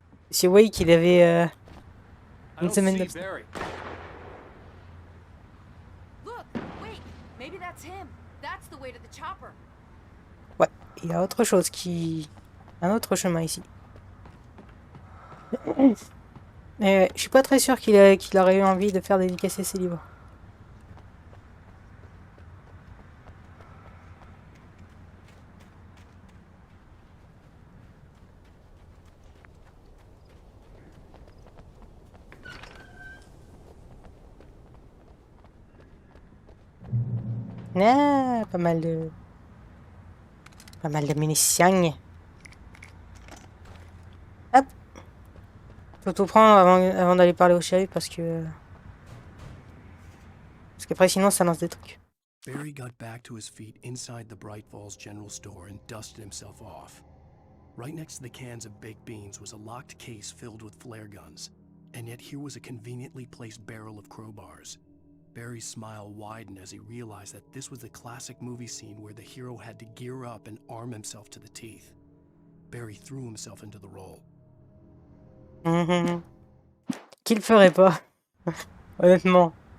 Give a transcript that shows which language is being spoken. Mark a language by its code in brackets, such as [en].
[fr] Monsieur Wake, il avait une semaine d'absence. [en] Look, wait, maybe that's him. That's the way to the chopper. [fr] Ouais, il y a autre chose un autre chemin ici. Je suis pas très sûr qu'il aurait eu envie de faire dédicacer ses livres. Ah, pas mal de munitions. Hop. Faut tout prendre avant d'aller parler au shérif parce qu'après sinon ça lance des trucs. [en] Barry got back to his feet inside the Bright Falls General Store and dusted himself off. Right next to the cans of baked beans was a locked case filled with flare guns, and yet here was a conveniently placed barrel of crowbars. Barry's smile widened as he realized that this was the classic movie scene where the hero had to gear up and arm himself to the teeth. Barry threw himself into the role. [fr] Qui le ferait pas, honnêtement.